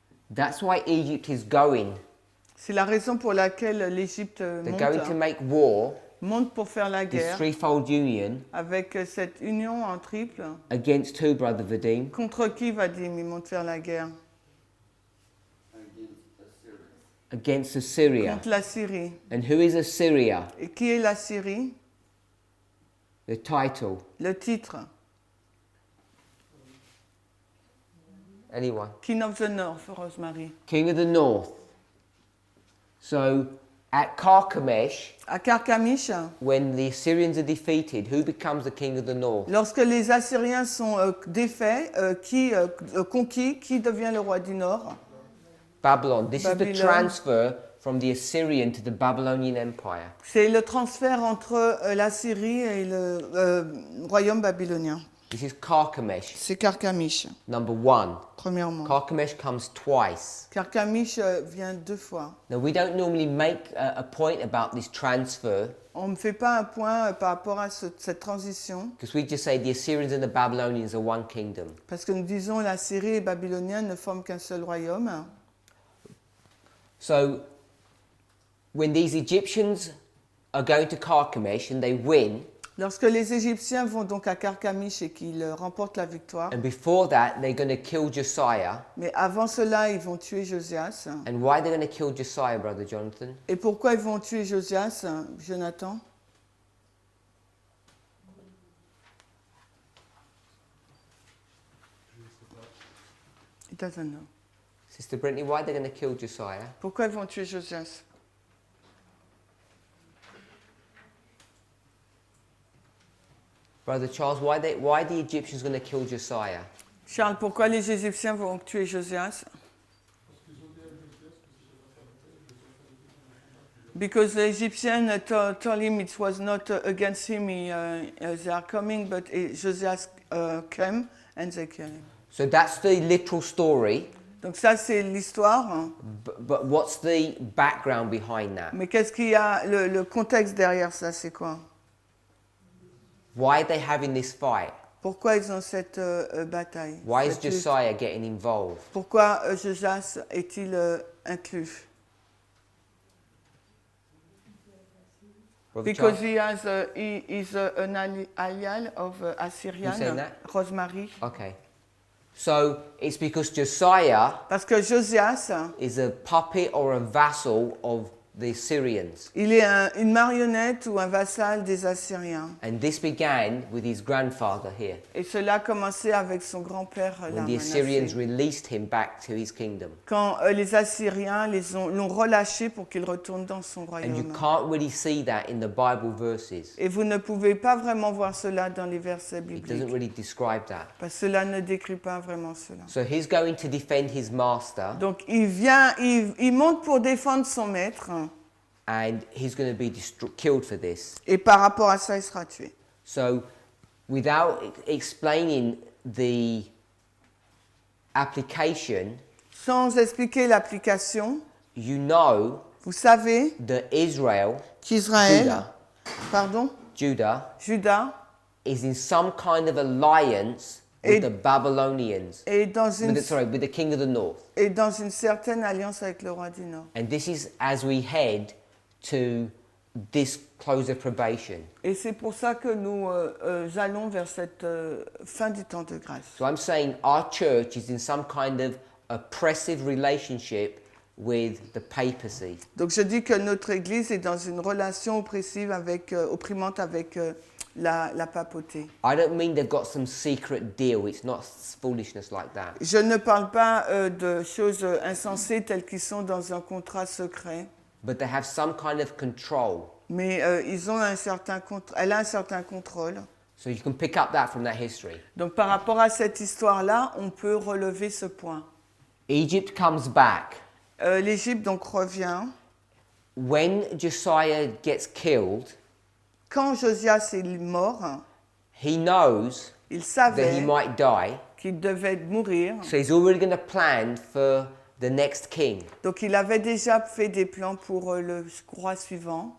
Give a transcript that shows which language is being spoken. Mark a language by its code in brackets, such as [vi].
[en] That's why Egypt is going. [fr] C'est la raison pour laquelle l'Égypte [en] They're going to [fr] monte, [en] make war, [fr] monte pour faire la [en] this [fr] guerre [en] threefold union, [fr] avec cette union en triple. [en] against who, Brother Vadim? [fr] Contre qui Vadim ils montent faire la guerre? [en] Against Assyria. [fr] Contre la Syrie. [en] And who is Assyria? [fr] Et qui est la Syrie? [en] The title. [fr] Le titre. [en] Anyone? King of the North, Rosemary. King of the North. So, at Carchemish, [fr] À Carchemish, [en] when the Assyrians are defeated, who becomes the king of the north? [fr] lorsque les Assyriens sont défaits, conquis, qui devient le roi du Nord? [en] Babylon. This is the Babylon. transfer from the Assyrian to the Babylonian Empire. [fr] C'est le transfert entre la Syrie et le royaume babylonien. [en] This is Carchemish, [fr] C'est Carchemish, [en] number 1. [fr] premièrement. [en] Carchemish comes twice. [fr] Carchemish vient 2 fois. [en] Now, we don't normally make a point about this transfer [fr] On ne fait pas un point par rapport à cette transition, [en] because we just say the Assyrians and the Babylonians are one kingdom. [fr] parce que nous disons la Syrie et Babylonienne ne forment qu'un seul royaume. [en] So, when these Egyptians are going to Carchemish and they win, [fr] Lorsque les Égyptiens vont donc à Carchemish et qu'ils remportent la victoire, [en] and before that they're going to kill Josiah. [fr] mais avant cela, ils vont tuer Josias. [en] And why are they going to kill Josiah, Brother Jonathan? [fr] Et pourquoi ils vont tuer Josias, Jonathan? [en] He doesn't know. Sister Brittany, why are they going to kill Josiah? [fr] Pourquoi ils vont tuer Josias? [en] Brother Charles, why are the Egyptians going to kill Josiah? [fr] Charles, pourquoi les Égyptiens vont tuer Josias? [en] Because the Egyptians told him it was not against him, they are coming, but Josias came and they killed him. So that's the literal story, [fr] Donc ça, c'est l'histoire. [en] but what's the background behind that? [fr] Mais qu'est-ce qu'il y a, le contexte derrière ça, c'est quoi? [en] Why are they having this fight? [fr] Pourquoi ils ont cette bataille? [en] Why is [fr] cette lutte? [en] Josiah getting involved? [fr] Pourquoi Josias est-il inclus? [en] Brother Because Charles? he is an ally of Assyrian, Who's saying that? Rosemary. Okay. So it's because Josiah [fr] Parce que Josias, [en] is a puppet or a vassal of the Assyrians. [fr] il est une marionnette ou un vassal des Assyriens. [en] And this began with his grandfather here, [fr] Et cela a commencé avec son grand-père, [en] when the Assyrians released him back to his kingdom. [fr] quand les Assyriens l'ont relâché pour qu'il retourne dans son [en] And you [fr] royaume. [en] can't really see that in the Bible verses. [fr] Et vous ne pouvez pas vraiment voir cela dans les versets [en] It doesn't [fr] bibliques, [en] really describe that. [fr] parce que cela ne décrit pas vraiment cela. [en] So he's going to defend his master, [fr] Donc il monte pour défendre son maître, [en] and he's going to be killed for this. [fr] et par rapport à ça, il sera tué. [en] So without explaining the application, [fr] Sans expliquer l'application, [en] you know [fr] vous savez [en] that Israel, [fr] qu'Israël, Juda, [en] is in some kind of alliance with [fr] Et- [en] the Babylonians, [fr] est dans [en] with the king of the north. [fr] une certaine alliance avec le roi du Nord. [en] And this is as we head to this close of probation. [fr] Et c'est pour ça que nous allons vers cette fin du temps de grâce. [en] So I'm saying our church is in some kind of oppressive relationship with the papacy. [fr] Donc je dis que notre Église est dans une relation oppressive opprimante avec la papauté. [en] I don't mean they've got some secret deal. It's not foolishness like that. [fr] Je ne parle pas de choses insensées telles qu'ils sont dans un contrat secret, [en] But they have some kind of control. [fr] mais elle a un certain contrôle. [en] So you can pick up that from that history. [fr] Donc par rapport à cette histoire-là, on peut relever ce point. [en] Egypt comes back. [fr] L'Égypte donc revient. [en] When Josiah gets killed, [fr] Quand Josias est mort, [en] he knows [fr] il [en] that he [fr] savait [en] might die. [fr] qu'il devait mourir. [en] So he's already going to plan for the next king. [fr] Donc il avait déjà fait des plans pour le roi suivant.